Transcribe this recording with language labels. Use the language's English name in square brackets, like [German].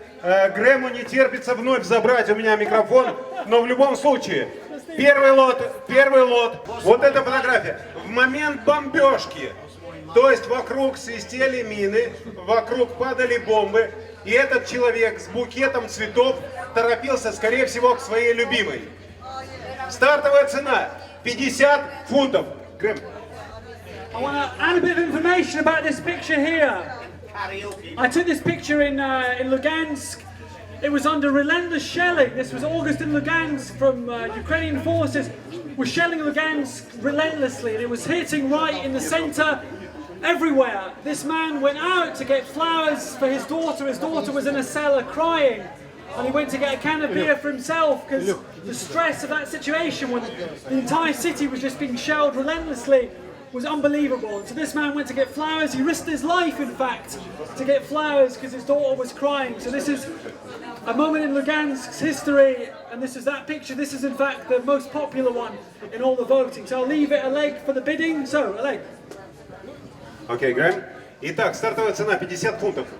[Russian] Грэму не терпится вновь забрать у меня микрофон, но в любом случае, первый лот, вот эта фотография. В момент бомбежки, то есть вокруг свистели мины, вокруг падали бомбы, и этот человек с букетом цветов торопился, скорее всего, к своей любимой. Стартовая цена 50 фунтов. Грэм. [English] I want to add a bit of information about this picture here. I took this picture in Lugansk. It was under relentless shelling. This was August in Lugansk from Ukrainian forces were shelling Lugansk relentlessly. And it was hitting right in the center, everywhere. This man went out to get flowers for his daughter. His daughter was in a cellar crying. And he went to get a can of beer for himself because the stress of that situation when the entire city was just being shelled relentlessly was unbelievable. And so this man went to get flowers. He risked his life, in fact, to get flowers because his daughter was crying. So this is a moment in Lugansk's history, and this is that picture. This is, in fact, the most popular one in all the voting. So I'll leave it Oleg for the bidding. So, Oleg. [Russian] Окей, Грэм. Итак, стартовая цена 50 фунтов.